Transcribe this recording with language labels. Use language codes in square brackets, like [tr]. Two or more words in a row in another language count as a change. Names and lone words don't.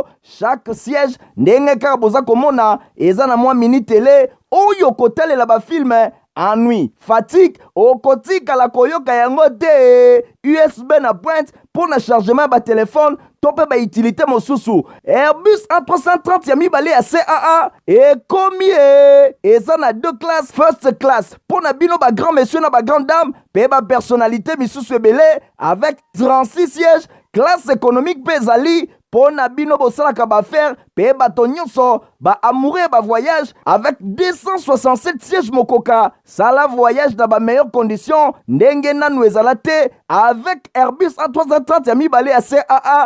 [ln] Chaque siège ndenge kaka boza komona eza na mwa [fr] mini télé [ln] oyo kotalela ba film ennui, fatigue, okotika la koyoka yango te. USB na pointe pour na chargement ba téléphone, tope ba utilité mosusu. Airbus A330 ya mibale ya CAA et combien eza na 2 classes, [en] first class [ln] pour na bino ba [fr] grand monsieur [ln] na ba [fr] grande dame, [ln] pe ba personnalité misusu ebele [fr] avec 36 sièges, classe économique [ln] pe zali pour na bino bosalaka ba faire pe bato nyonso ba amoureux ba voyage [fr] avec 267 sièges [ln] mokoka. Sala voyage dans ba [fr] meilleures conditions [ln] ndenge nanu ezala te avec Airbus A330 ya mibale ya CAA.